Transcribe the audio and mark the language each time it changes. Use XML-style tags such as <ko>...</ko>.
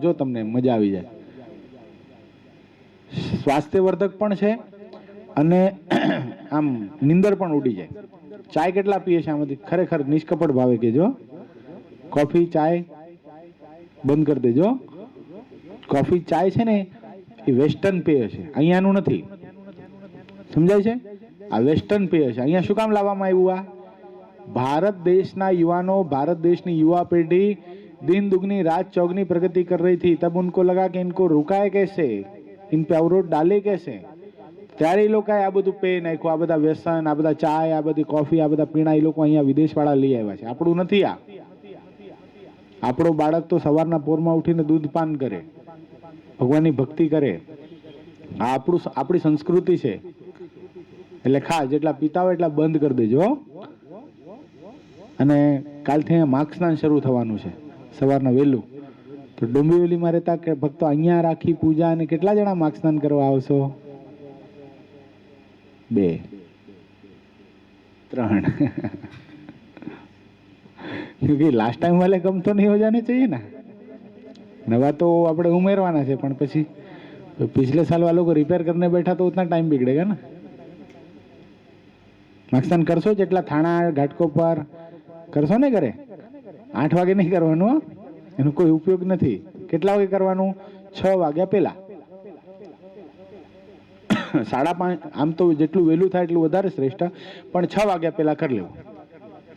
<gu>જો તમને મજા આવી જાય. સ્વાસ્થ્યવર્ધક પણ છે અને આમ નીંદર પણ ઉડી જાય. ચાય કેટલા પીએ છે આમાંથી? ખરેખર નિષ્કપટ ભાવે કહેજો. કોફી ચાય બંધ કરી દેજો. કોફી ચાય છે ને એ વેસ્ટર્ન પેય છે, અહીંયાનું નથી. સમજાય છે? આ વેસ્ટર્ન પેય છે. અહીંયા શું કામ લાવવામાં આવ્યું? આ भारत देशना युवानों, भारत देशनी</gu> <hi>युवा पीढ़ी दिन दुगनी रात चौगनी प्रगति कर रही थी. तब उनको लगा कि इनको रुकाए कैसे, इन पे अवरोध डाले कैसे.</hi> <gu>ત્યારે એ લોકોએ આ બધું પે નાખ્યું. આ બધા વ્યસન, આ બધા ચાય, આ બધી કોફી, આ બધા પીણા એ લોકો અહીંયા વિદેશવાળા લઈ આવ્યા છે. આપણું નથી આ. આપણો બાળક તો સવારના પોરમાં ઉઠીને દૂધ પાન કરે, ભગવાનની ભક્તિ કરે. આ આપણી સંસ્કૃતિ છે. એટલે ખાસ જેટલા પીતા હોય એટલા બંધ કરી દેજો. અને કાલથી અહીંયા માર્ગ સ્નાન શરૂ થવાનું છે સવારના વહેલું. તો ડુંબીવલીમાં રહેતા કે ભક્તો અહીંયા રાખી પૂજા, અને કેટલા જણા માર્ગ સ્નાન કરવા આવશો?</gu> <hi>2 3 क्योंकि लास्ट टाइम वाले कम तो नहीं हो जाने चाहिए ना.</hi> <gu>नवा तो આપણે ઉમેરવાના છે પણ પછી</gu> <hi>पिछले साल वालों को रिपेयर करने बैठा तो उतना टाइम बिगड़ेगा ना.</hi> <gu>માર્ક્સદાન કરશો જેટલા થાણા ઘાટકોપર કરશો ને ઘરે 8 વાગે નહીં કરવાનું, એનો કોઈ ઉપયોગ નથી. કેટલા વાગે કરવાનું? 6 વાગ્યા પહેલા. 5:30 આમ તો જેટલું વહેલું થાય એટલું વધારે શ્રેષ્ઠ, પણ 6 વાગ્યા પહેલા કરી લેવું.</gu>